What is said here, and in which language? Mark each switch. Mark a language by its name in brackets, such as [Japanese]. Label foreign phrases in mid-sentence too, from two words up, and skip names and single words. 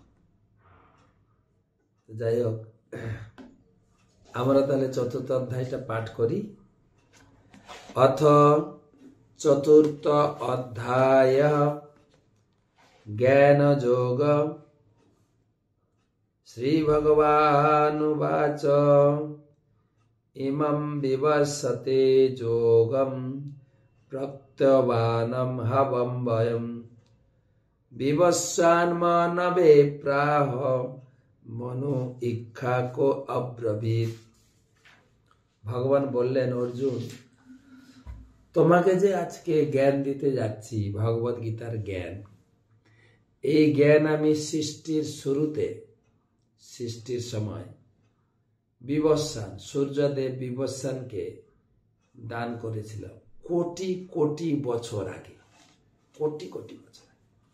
[Bangla] যাই হোক, আমরা তাহলে 4th অধ্যায়টা পাঠ করি। অথ 4th অধ্যায় জ্ঞান যোগ। [Sanskrit] শ্রী ভগবানুবাচ ইমং বিবস্বতে যোগম প্রত্যবানম হবম বয়ম বিবস্বান্মানবে প্রাহ মনু ইক্ষাকো অব্রবীত। [Bangla] ভগবান বললেন, অর্জুন, তোমাকে যে আজকে জ্ঞান দিতে যাচ্ছি, ভগবদ গীতার জ্ঞান, এই জ্ঞান আমি সৃষ্টির শুরুতে, সৃষ্টির সময় বিবস্বান, সূর্যদেব বিবস্বানকে দান করেছিলাম কোটি কোটি বছর আগে, কোটি কোটি বছর আগে।